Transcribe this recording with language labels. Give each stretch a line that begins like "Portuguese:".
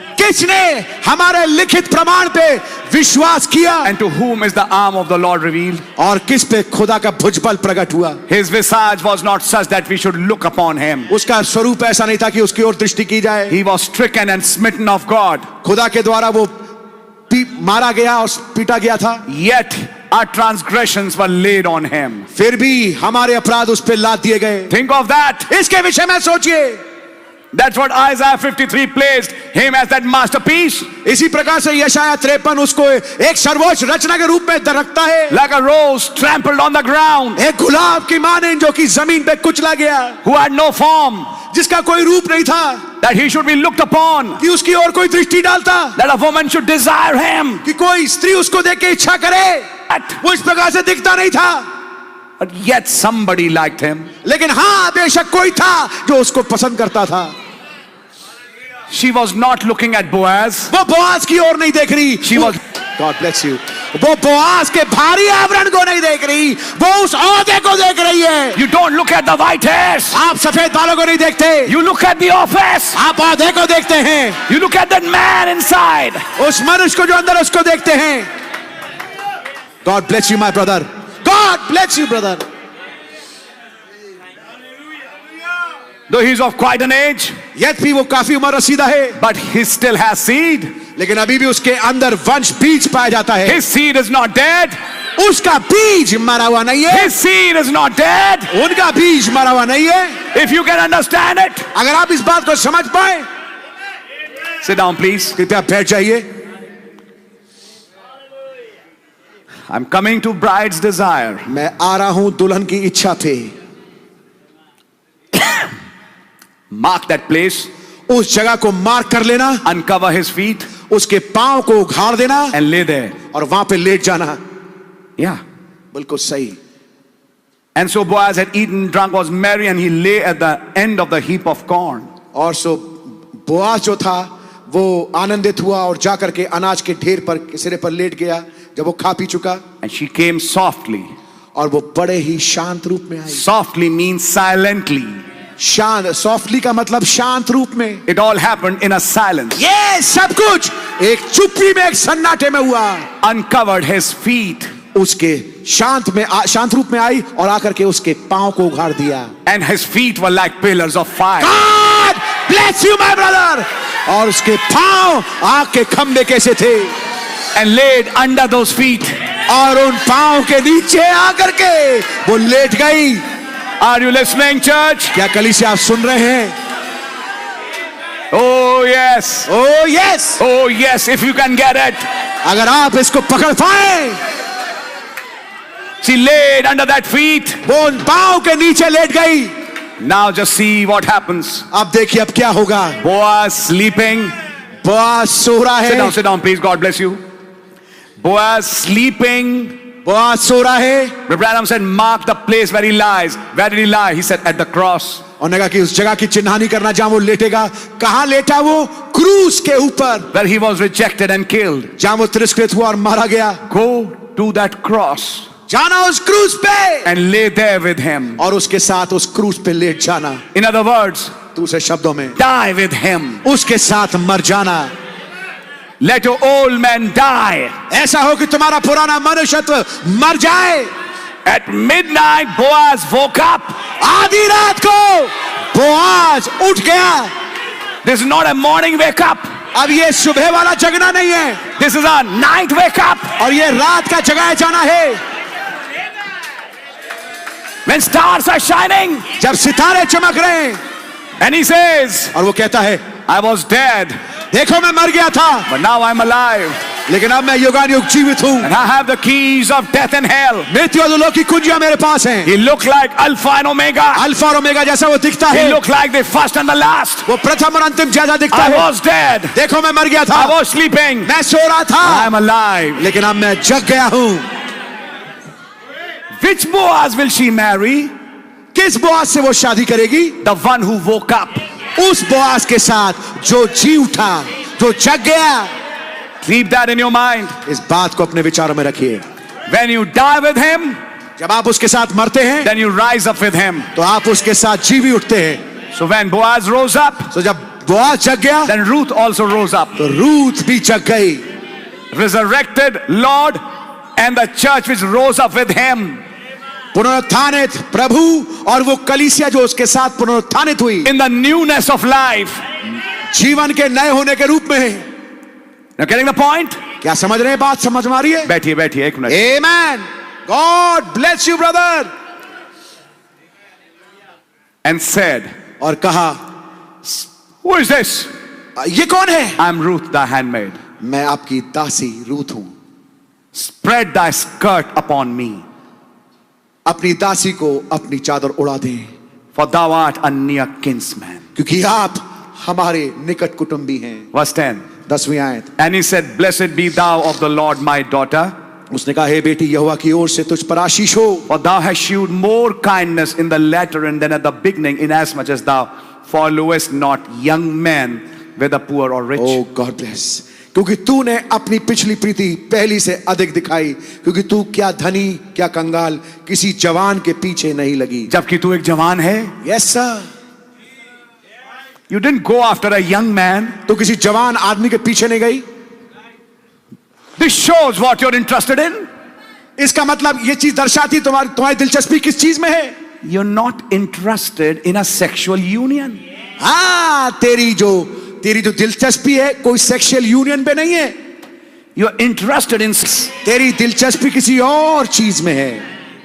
Hindi: किसने हमारे लिखित प्रमाण पे विश्वास किया?
English: And to whom is the arm of the Lord revealed?
Hindi: और किस पे खुदा का भुजबल प्रकट हुआ?
English: His visage was not such that we should look upon him.
Hindi: उसका स्वरूप ऐसा नहीं था कि उसकी ओर दृष्टि की जाए।
English: He was stricken and smitten of God.
Hindi: खुदा के द्वारा वो मारा गया और पीटा गया था।
English: Yet our transgressions were laid on him.
Hindi: फिर भी हमारे अपराध उस पे लाद दिए गए।
English: Think of that.
Hindi: इसके विषय में सोचिए।
English: That's what Isaiah 53 placed him as that masterpiece.
Hindi: इसी प्रकार से यशाया 53 उसको एक सर्वोच्च रचना के रूप में रखता है।
English: Like a rose trampled on the ground.
Hindi: एक गुलाब की माने जो कि जमीन पे कुचला गया।
English: Who had no form.
Hindi: जिसका कोई रूप नहीं था।
English: That he should be looked upon.
Hindi: कि उसकी ओर कोई दृष्टि डालता।
English: That a woman should desire him.
Hindi: कि कोई स्त्री उसको देख के इच्छा करे। वो इस प्रकार से दिखता नहीं था।
English: But yet somebody liked him.
Hindi: लेकिन हाँ बेशक कोई था जो उसको पसंद करता था।
English: She was not looking at Boaz.
Hindi: वो बोआज की ओर नहीं देख रही।
English: She was. God bless you.
Hindi: वो बोआज के भारी आवरण को नहीं देख रही, वो उस औहदे को देख रही है।
English: You don't look at the white hairs.
Hindi: आप सफेद बालों को नहीं देखते।
English: You look at the office.
Hindi: आप औहदे को देखते हैं।
English: You look at that man inside.
Hindi: उस मनुष्य को जो अंदर उसको देखते हैं।
English: God bless you, my brother. God bless you, brother. Though he's of quite an age,
Hindi: यद्यपि वो काफी उम्र रसीदा है,
English: but he still has seed.
Hindi: लेकिन अभी भी उसके अंदर वंश बीज पाया जाता है।
English: His seed is not dead.
Hindi: उसका बीज मरा हुआ नहीं है।
English: His seed is not dead.
Hindi: उनका बीज मरा हुआ नहीं है।
English: If you can understand it,
Hindi: अगर आप इस बात को समझ पाए,
English: sit down, please.
Hindi: कृपया बैठ जाइए।
English: I'm coming to bride's desire.
Hindi: मैं आ रहा हूं दुल्हन की इच्छा पे।
English: Mark that place.
Hindi: उस जगह को मार्क कर लेना।
English: Uncover his feet.
Hindi: उसके पांव को उघाड़ देना
English: and lay there.
Hindi: और वहां पे लेट जाना।
English: Yeah.
Hindi: बिल्कुल सही।
English: And so Boaz had eaten, drunk, was merry, and he lay at the end of the heap of corn.
Hindi: और सो बोआज जो था वो आनंदित हुआ और जाकर के अनाज के ढेर पर सिरे पर लेट गया जब वो खा पी चुका।
English: And she came softly.
Hindi: और वो बड़े ही शांत रूप में आई।
English: Softly means silently.
Hindi: शांत, सॉफ्टली का मतलब शांत रूप में।
English: It all happened in a silence.
Hindi: ये सब कुछ एक चुप्पी में, एक सन्नाटे में हुआ।
English: Uncovered his feet.
Hindi: उसके शांत रूप में आई और आकर के उसके पांव को उघाड़ दिया।
English: And his feet were like pillars of fire. God bless you, my brother.
Hindi: और उसके पांव आग के खंभे कैसे थे।
English: And laid under those feet.
Hindi: और उन पांव के नीचे आकर के वो लेट गई।
English: Are you listening, church?
Hindi: क्या कलीसिया आप सुन रहे हैं?
English: Oh yes. Oh yes. Oh yes, if you can get it.
Hindi: अगर आप इसको पकड़ पाए,
English: She laid under that feet.
Hindi: वो उन पांव के नीचे लेट गई।
English: Now just see what happens.
Hindi: अब देखिए अब क्या होगा।
English: Boaz sleeping.
Hindi: बोआज सो रहा है।
English: Sit down, please. God bless you. Boaz sleeping.
Hindi: Boaz सो रहा है।
English: Brother Branham said, mark the place where he lies. Where did he lie? He said, at the cross.
Hindi: और ने कहा कि उस जगह की चिन्हानी करना जहां वो लेटेगा। कहां लेटा वो? क्रूस के ऊपर,
English: Where he was rejected and killed.
Hindi: जहां वो तिरस्कृत हुआ और मारा गया।
English: Go to that cross
Hindi: जाना उस क्रूस पे
English: and lay there with him.
Hindi: और उसके साथ उस क्रूस पे लेट जाना।
English: In other words,
Hindi: दूसरे शब्दों में,
English: die with him.
Hindi: उसके साथ मर जाना।
English: Let your old man die.
Hindi: ऐसा हो कि तुम्हारा पुराना मनुष्यत्व मर जाए।
English: At midnight, Boaz woke up.
Hindi: आधी रात को बोआज उठ गया।
English: This is not a morning wake up.
Hindi: अब ये सुबह वाला जगना नहीं है,
English: This is a night wake up.
Hindi: और ये रात का जगाया जाना है।
English: When stars are shining.
Hindi: जब सितारे चमक रहे हैं,
English: And he says,
Hindi: और वो कहता है,
English: I was dead,
Hindi: देखो मैं मर गया था,
English: but now I'm alive.
Hindi: लेकिन अब मैं युगानुयुग जीवित हूँ।
English: And I have the keys of death and hell.
Hindi: मृत्यु और लोक की कुंजियां मेरे पास हैं।
English: He looked like Alpha and Omega.
Hindi: Alpha और ओमेगा जैसा वो दिखता
English: He
Hindi: है,
English: looked like the first and the last.
Hindi: वो प्रथम और अंतिम जैसा दिखता
English: I
Hindi: है।
English: was dead.
Hindi: देखो मैं मर गया था,
English: I was sleeping.
Hindi: मैं सो रहा था,
English: I'm alive.
Hindi: लेकिन अब मैं जग गया हूँ।
English: Which Boaz will she marry?
Hindi: किस बोआज से वो शादी करेगी?
English: The one who woke up.
Hindi: उस बोआज के साथ जो जी उठा, जो जग गया।
English: Keep that in your mind.
Hindi: इस बात को अपने विचारों में रखिए।
English: When you die with him,
Hindi: जब आप उसके साथ मरते हैं,
English: then you rise up with him.
Hindi: तो आप उसके साथ जी भी उठते हैं।
English: So when Boaz rose up,
Hindi: तो जब बोआज जग गया,
English: then Ruth also rose up.
Hindi: तो रूथ भी जग गई।
English: Resurrected Lord and the church which rose up with him.
Hindi: पुनरुत्थानित प्रभु और वो कलीसिया जो उसके साथ पुनरुत्थानित हुई,
English: In the newness of life.
Hindi: जीवन के नए होने के रूप में।
English: Now getting the point?
Hindi: क्या समझ रहे हैं? बात समझ में आ रही है? बैठिए बैठिए एक minute.
English: Amen. God bless you, brother. And said,
Hindi: और कहा,
English: who is this?
Hindi: ये कौन है?
English: I'm Ruth thy handmaid.
Hindi: मैं आपकी दासी रूथ हूं।
English: Spread thy skirt upon me,
Hindi: अपनी दासी को अपनी चादर उड़ा दें,
English: for thou art a near kinsman.
Hindi: क्योंकि आप हमारे निकट कुटुंबी हैं।
English: Verse 10.
Hindi: 10वीं आयत।
English: And he said, blessed be thou of the Lord my daughter,
Hindi: उसने कहा, हे बेटी, यहोवा की ओर से तुझ पर आशीष हो,
English: for thou hast shewed more kindness in the latter end than at the beginning, inasmuch as thou followest not young men, whether poor or rich. O God bless,
Hindi: क्योंकि तूने अपनी पिछली प्रीति पहली से अधिक दिखाई, क्योंकि तू क्या धनी क्या कंगाल किसी जवान के पीछे नहीं लगी। जबकि तू एक जवान है.
English: Yes sir, You didn't go after a young man.
Hindi: तू किसी जवान आदमी के पीछे नहीं गई।
English: This shows what you're interested in.
Hindi: इसका मतलब ये चीज दर्शाती तुम्हारी दिलचस्पी किस चीज में है।
English: You're not interested in a sexual union.
Hindi: हाँ, तेरी जो दिलचस्पी है कोई सेक्सुअल यूनियन पे नहीं है।
English: You're interested in.
Hindi: तेरी दिलचस्पी किसी और चीज में है।